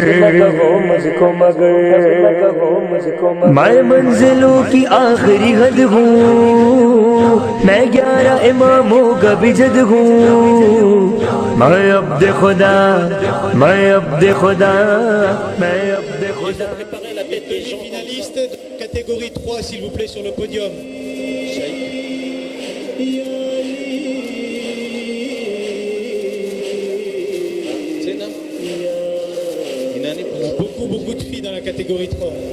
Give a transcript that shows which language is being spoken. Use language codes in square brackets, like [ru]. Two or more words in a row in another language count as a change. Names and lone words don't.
[ur] میں منزلوں کی آخری حد ہوں، میں 11 اماموں کا بھی جد ہوں. میں عبد خدا، میں عبد خدا، میں عبد خدا. [fr] Préparez la tête des finalistes de catégorie 3, s'il vous plaît, sur le podium. On a beaucoup de filles dans la catégorie 3.